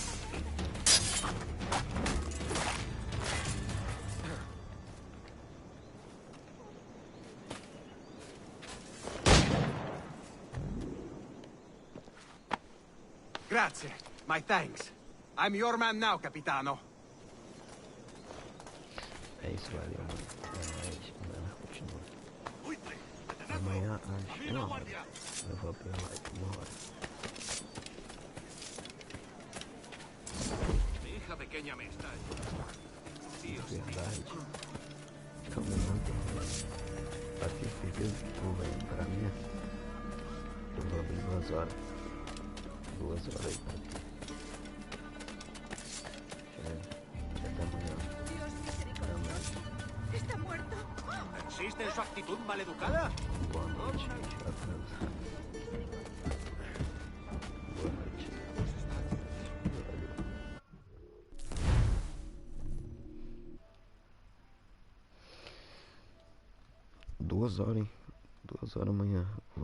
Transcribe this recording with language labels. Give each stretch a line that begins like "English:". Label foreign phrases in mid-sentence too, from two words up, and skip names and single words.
English: Grazie. My thanks. I'm your man now, Capitano.
Portuguese: É isso, valeu, mano. Amanhã continua. Amanhã às 1 hora. Eu vou pra lá e 1 hora.
Spanish: Mi hija pequeña me está.
Portuguese: Verdade. Calma muito. Pra ter certeza que tu vai entrar mesmo. Eu vou abrir 2 horas. 2 horas aí pra ti. Até amanhã.
Spanish: ¿Está muerto? ¿Persiste en su actitud maleducada?
Portuguese: Boa noite, atrasado. Boa noite. Valeu. 2 horas, hein? 2 horas amanhã.